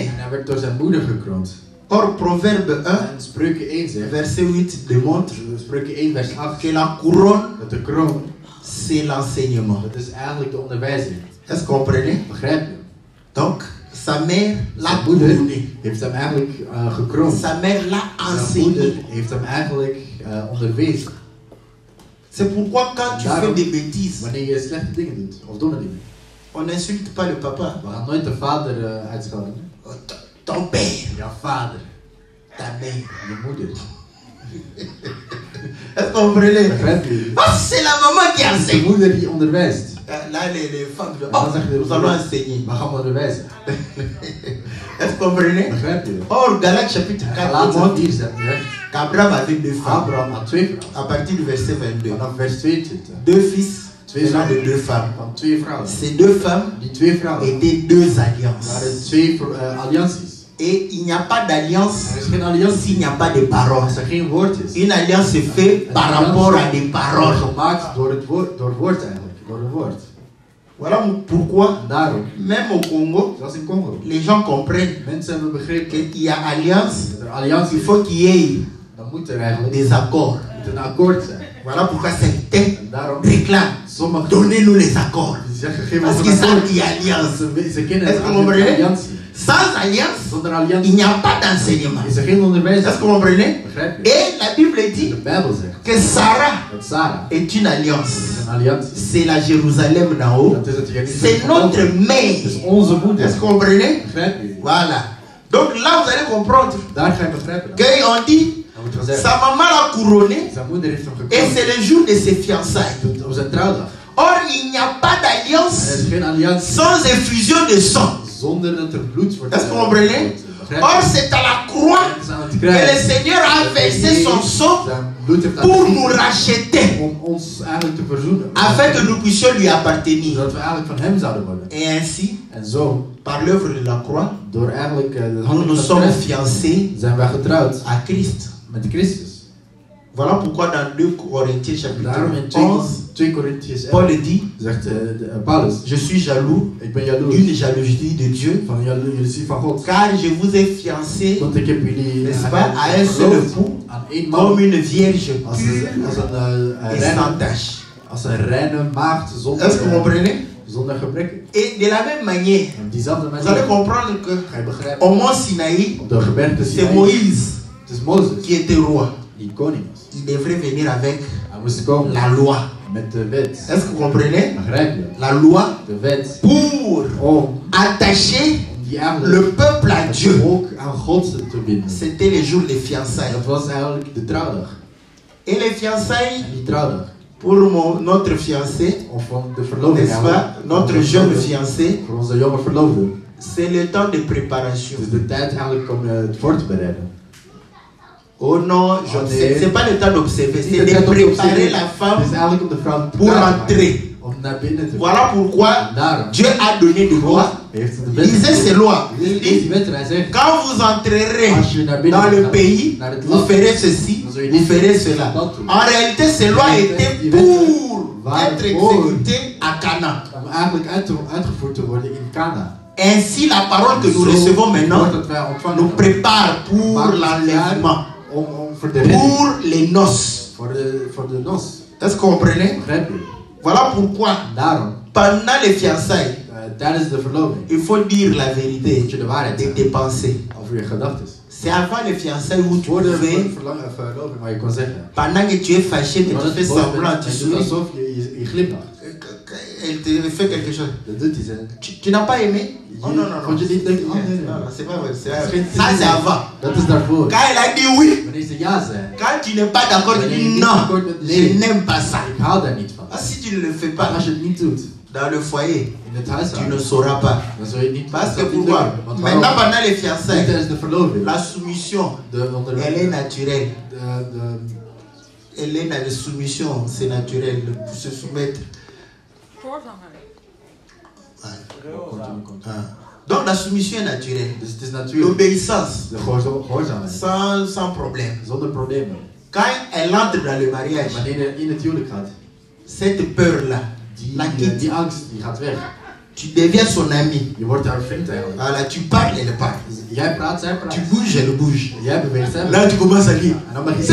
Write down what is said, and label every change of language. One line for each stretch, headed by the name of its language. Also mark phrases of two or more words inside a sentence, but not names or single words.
Dutch: En hij werd door zijn moeder gekroond.
French: Or, Proverbe 1,
Dutch: En Spreuken 1 zegt,
French: verset 8 démontre
Dutch: Spreuken 1 vers 8,
French: que la couronne,
Dutch: dat de kroon,
French: c'est l'enseignement.
Dutch: dat is eigenlijk de onderwijzing.
French: Est-ce que vous comprenez?
Dutch: Begrijp je?
French: Donc, sa mère l'a
Dutch: Zijn moeder
French: couronné.
Dutch: heeft hem eigenlijk gekroond.
French: Sa mère l'a
Dutch: Zijn moeder
French: enseigné.
Dutch: heeft hem eigenlijk onderwezen.
French: C'est pourquoi quand tu
Dutch: Daarom,
French: fais des bêtises,
Dutch: wanneer je slechte dingen doet, of domme dingen,
French: on n'insulte pas le papa.
Dutch: we gaan nooit de vader uitschelden.
French: Oh, ton père,
Dutch: Jouw vader,
French: ta mère.
Dutch: je moeder.
French: Est-ce que vous comprenez?
Dutch: Begrijp je?
French: Ah, c'est la maman qui
Dutch: De
French: enseigne.
Dutch: moeder die onderwijst.
French: Là, les femmes disent,
Dutch: Dan oh, zeg je,
French: nous allons enseigner.
Dutch: we gaan onderwijzen.
French: Est-ce que vous comprenez?
Dutch: Begrijp je?
French: Or, Galates chapitre 4
Dutch: Galaten
French: montre
Dutch: 4 zegt recht.
French: qu'Abraham avait deux femmes.
Dutch: Abraham had 2 vrouwen.
French: À partir du verset 22.
Dutch: Vanaf vers 22.
French: Deux fils
Dutch: Twee
French: venant
Dutch: zonen
French: de deux femmes.
Dutch: van 2 vrouwen.
French: Ces deux femmes
Dutch: Die 2 vrouwen
French: étaient deux
Dutch: waren
French: alliances.
Dutch: 2 allianties.
French: Et il n'y a pas d'alliance
Dutch: Er is geen alliantie
French: s'il n'y a pas de parole.
Dutch: als er geen woord is.
French: Une alliance se fait par rapport à des
Dutch: Wordt
French: paroles.
Dutch: gemaakt door het woord, door woord eigenlijk, door een woord.
French: Voilà pourquoi,
Dutch: En daarom,
French: même au Congo,
Dutch: zoals in Congo,
French: les gens comprennent
Dutch: mensen hebben begrepen
French: qu'il y a alliance,
Dutch: dat er alliantie
French: il
Dutch: is.
French: faut qu'il y ait
Dutch: Dan moet er eigenlijk
French: des accords.
Dutch: moet een akkoord zijn.
French: Voilà pourquoi certains
Dutch: En daarom,
French: réclament,
Dutch: sommigen
French: donnez-nous les accords.
Dutch: die zeggen, geef
French: Parce
Dutch: ons
French: qu'ils
Dutch: een
French: savent
Dutch: akkoord.
French: qu'il y a alliance.
Dutch: Ze kennen
French: Est-ce
Dutch: het
French: que vous comprenez?
Dutch: alliantie.
French: Sans alliance,
Dutch: Zonder
French: il
Dutch: alliantie
French: n'y a pas d'enseignement.
Dutch: is er geen onderwijs.
French: Est-ce que vous comprenez?
Dutch: Begrijp je?
French: Et la Bible
Dutch: De
French: dit
Dutch: Bijbel zegt
French: que Sarah
Dutch: dat Sarah
French: est une alliance.
Dutch: is een alliantie.
French: C'est la Jérusalem d'en haut.
Dutch: Dat is het Jeruzalem
French: C'est
Dutch: van boven.
French: notre
Dutch: Dat is
French: mère.
Dutch: onze moeder.
French: Est-ce que vous comprenez?
Dutch: Begrijp je?
French: Voilà. Donc là, vous allez comprendre
Dutch: Daar ga je begrijpen.
French: qu'on dit
Dutch: Dan wordt gezegd,
French: sa maman l'a couronné
Dutch: zijn moeder heeft hem
French: et
Dutch: gekroond
French: c'est le jour de ses fiançailles.
Dutch: op zijn trouwdag.
French: Or, il n'y a pas d'alliance
Dutch: Er is geen alliantie
French: sans effusion de sang.
Dutch: zonder dat er bloed wordt.
French: Est-ce que vous comprenez? Or, c'est à la croix
Dutch: Het is aan het
French: que
Dutch: kruis.
French: le Seigneur a versé son sang
Dutch: Zijn bloed heeft laten
French: pour
Dutch: vloeien
French: nous racheter,
Dutch: om ons eigenlijk te verzoenen.
French: afin que nous puissions lui appartenir.
Dutch: Zodat we eigenlijk van hem zouden worden.
French: Et ainsi,
Dutch: En zo,
French: par l'œuvre de la croix,
Dutch: door eigenlijk de
French: nous
Dutch: handeling
French: nous
Dutch: van het
French: sommes
Dutch: kruis,
French: fiancés
Dutch: zijn wij getrouwd
French: à Christ.
Dutch: met Christus.
French: Voilà pourquoi dans 2 Corinthiens chapitre Daarom in 11,
Dutch: 2 Korintiërs 11
French: Paul dit,
Dutch: zegt Paulus,
French: je suis jaloux
Dutch: ik ben jaloers
French: d'une jalousie de Dieu,
Dutch: van jaloezie van God.
French: car je vous ai fiancé,
Dutch: Want ik heb jullie
French: n'est-ce pas, à un seul
Dutch: geloofd
French: époux,
Dutch: aan één man
French: comme une vierge
Dutch: als
French: pure
Dutch: een
French: et sans
Dutch: reine,
French: tache.
Dutch: als een reine maagd
French: Est-ce que vous comprenez?
Dutch: zonder gebrek.
French: Et de la même manière,
Dutch: En op diezelfde
French: vous allez
Dutch: manier
French: comprendre que
Dutch: ga je begrijpen,
French: au mont Sinaï,
Dutch: op de gebergte
French: c'est
Dutch: Sinaï,
French: Moïse
Dutch: het is Mozes
French: qui était roi.
Dutch: die koning was.
French: Il devrait venir avec
Dutch: Hij moest komen
French: la loi.
Dutch: met de wet.
French: Est-ce que vous comprenez?
Dutch: Begrijp je?
French: La loi
Dutch: De wet
French: pour
Dutch: om
French: attacher
Dutch: die eigenlijk
French: le peuple à
Dutch: het
French: Dieu.
Dutch: volk aan God te binden.
French: C'était les jours des fiançailles.
Dutch: Dat was eigenlijk de trouwdag.
French: Et les fiançailles,
Dutch: En die trouwdag,
French: pour notre fiancé,
Dutch: of van de verloving
French: n'est-ce pas? Notre jeune fiancé,
Dutch: voor onze jonge verloofde.
French: c'est le temps de préparation.
Dutch: Het is de tijd eigenlijk om het voor te bereiden.
French: Oh non, c'est pas le temps d'observer, c'est de préparer la
Dutch: Het
French: femme
Dutch: is eigenlijk om de vrouw te
French: pour
Dutch: klaar te maken,
French: entrer.
Dutch: om naar binnen te
French: Voilà pourquoi
Dutch: Daarom
French: Dieu a donné des lois.
Dutch: heeft hij de
French: Il disait ces lois. Il
Dutch: Deze
French: dit,
Dutch: wet, hij zegt,
French: quand vous entrerez
Dutch: als je naar binnen
French: dans le
Dutch: gaat,
French: pays,
Dutch: naar het
French: vous
Dutch: land,
French: ferez ceci,
Dutch: dan zul je
French: vous
Dutch: dit
French: ferez
Dutch: doen,
French: cela.
Dutch: dat doen.
French: En réalité, ces lois étaient pour être exécutées à Canaan.
Dutch: om eigenlijk uitgevoerd te worden in Cana.
French: Ainsi, la parole que nous
Dutch: Zo
French: recevons maintenant
Dutch: wordt dat wij ontvangen
French: nous prépare pour
Dutch: maakt ons
French: l'enlèvement,
Dutch: klaar om voor de redding,
French: pour les noces.
Dutch: voor de nos.
French: Est-ce que vous comprenez?
Dutch: Begrijp je?
French: Voilà pourquoi,
Dutch: Daarom,
French: pendant les fiançailles,
Dutch: tijdens de verloving,
French: il faut dire la vérité
Dutch: moet je de waarheid
French: de
Dutch: zeggen
French: tes pensées.
Dutch: over je gedachten.
French: C'est avant les fiançailles où tu
Dutch: Voor de
French: pouvais,
Dutch: verloving waar je kon zeggen.
French: pendant que tu es fâché, mais tu fais semblant, tu
Dutch: je doet
French: souris,
Dutch: alsof je glimlacht.
French: elle te fait quelque chose.
Dutch: Dat doet hij zo.
French: Tu n'as pas aimé? Oh non, non, non.
Dutch: Vond je niet denk, oh nee, nee.
French: Non, non, c'est pas vrai.
Dutch: geen
French: Ça, c'est avant.
Dutch: Dat is daarvoor.
French: Quand elle a dit oui,
Dutch: Wanneer ze ja zei,
French: quand tu n'es pas d'accord, tu dis non, je n'aime pas ça.
Dutch: ik hou daar niet van.
French: Ah, si tu ne le fais
Dutch: Maar
French: pas
Dutch: als je het niet doet
French: dans le foyer,
Dutch: in het
French: tu ne
Dutch: huishouden,
French: sauras pas.
Dutch: dan zul je het niet
French: Parce que
Dutch: dat niet
French: pourquoi?
Dutch: lukken. Want
French: Maintenant,
Dutch: waarom?
French: pendant les
Dutch: Niet
French: fiançailles,
Dutch: tijdens de verloving.
French: la soumission,
Dutch: De
French: elle est
Dutch: onderwerping.
French: naturelle.
Dutch: De
French: Elle est dans la soumission, c'est naturel, pour se soumettre. Ah. Donc la soumission est naturelle.
Dutch: Dus het is natuurlijk
French: L'obéissance,
Dutch: de gehoorzaamheid.
French: sans problème.
Dutch: Zonder problemen.
French: Quand elle entre dans le mariage,
Dutch: Wanneer je in het huwelijk gaat,
French: cette peur-là, la quitte.
Dutch: die angst die gaat weg.
French: Tu deviens son ami.
Dutch: Je wordt haar vriend eigenlijk.
French: Voilà, tu parles, elle parle.
Dutch: Jij praat, zij praat.
French: Tu bouges, elle bouge.
Dutch: Jij beweegt, zij
French: Là,
Dutch: beweegt.
French: tu commences à lire.
Dutch: En dan mag je